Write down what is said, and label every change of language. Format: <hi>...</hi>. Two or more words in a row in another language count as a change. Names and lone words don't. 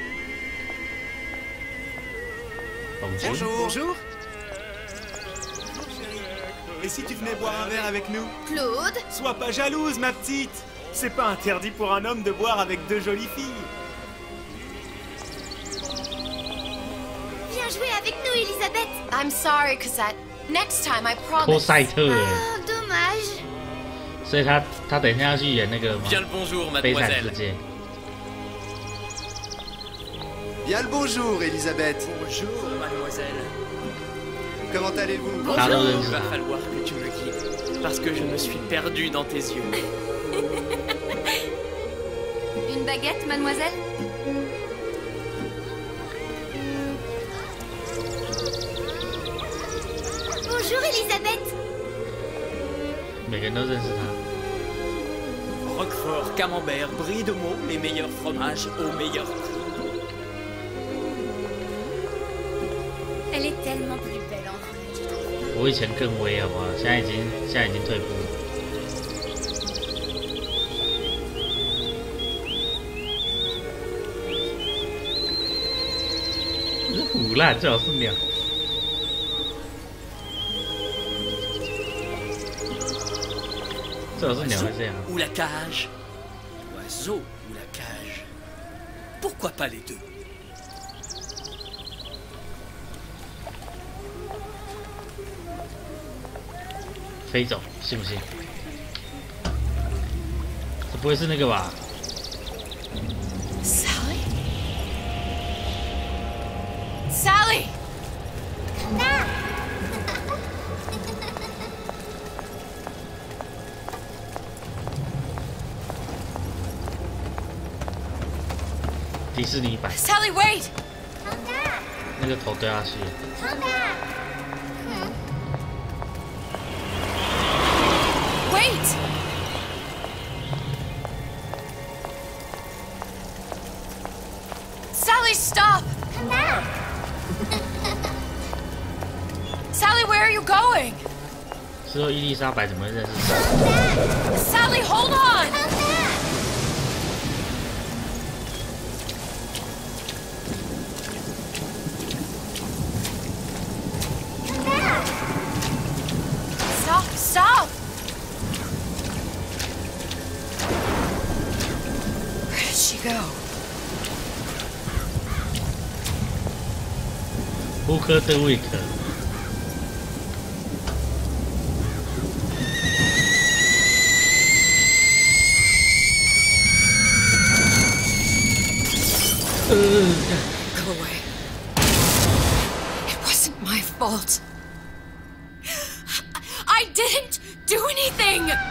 <fr>Bonjour. Bonjour. Et si tu venais boire un verre avec nous? Claude? Sois pas jalouse, ma petite. C'est pas interdit pour un homme de boire avec deux jolies filles. Viens jouer avec nous, Elisabeth.</fr> <en>I'm sorry, Cosette. Next time, I</en> <zh>托</zh> <en>promise.</en> <zh>赛特哎，</zh> <fr>Oh, dommage.</fr> <zh>所以他等一下要去演那个吗？</zh> <fr>Bien le bonjour,</fr> <zh>悲惨世</zh> <fr>mademoiselle.</fr> <zh>界。</zh> <fr>Bien le bonjour, Elisabeth. Bonjour, mademoiselle. Comment allez-vous? Bonjour. Il va falloir que tu me guides, parce que je me suis perdu dans tes yeux. Une baguette, mademoiselle? Bonjour, Elisabeth.</fr> <zh>每个人都认识他。</zh> <fr>Roquefort, camembert, brie de meaux, les meilleurs fromages au meilleur prix. Elle est tellement plus belle en vrai, je trouve.</fr> <zh>我以前更威好不好？现在已经退步了。这是虎烂，最好是鸟。最好是鸟会这样。</zh> <fr>Ou la cage? L'oiseau ou la cage? Pourquoi pas les deux?</fr> <zh>飞走，信不信？这不会是那个吧？</zh> <en>Sally? Sally!</en> <zh>迪士尼版</zh> <en>Sally, wait!</en> <zh>那个头掉下去。</zh> <en>Wait! Sally, stop! Come back. Sally, where are you going?</en> <zh>之后伊丽莎白怎么会认识他？</zh> <en>Sally, hold on! Stop, stop! Where did she go?</en> <zh>布克德维克。</zh> <en>Go away. It wasn't my fault. I didn't do anything!</en>